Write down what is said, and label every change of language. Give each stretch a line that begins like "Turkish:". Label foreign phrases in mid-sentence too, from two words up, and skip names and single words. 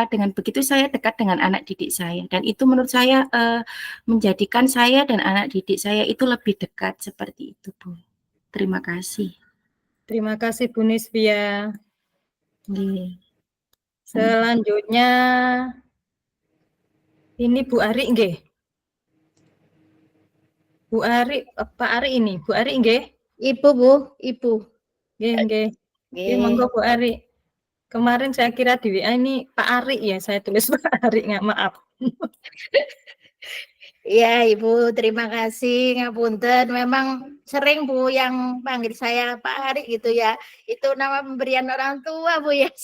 Indonesian: Dengan begitu saya dekat dengan anak didik saya, dan itu menurut saya menjadikan saya dan anak didik saya itu lebih dekat, seperti itu, Bu. Terima kasih. Terima kasih Bu Nisvia. Nggih. Selanjutnya ini Bu Ari nggih. Bu Ari, Pak Ari ini, Bu Ari nggih. Ibu, Bu, Ibu.
Javanese: Nggih. Monggo Bu Ari.
Indonesian: Kemarin saya kira di WA ini Pak Ari ya, saya tulis Pak Ari, nggak maaf. Iya, Ibu, terima kasih. Ngapunten, memang sering Bu yang panggil saya Pak Ari gitu ya. Itu nama pemberian orang tua, Bu ya.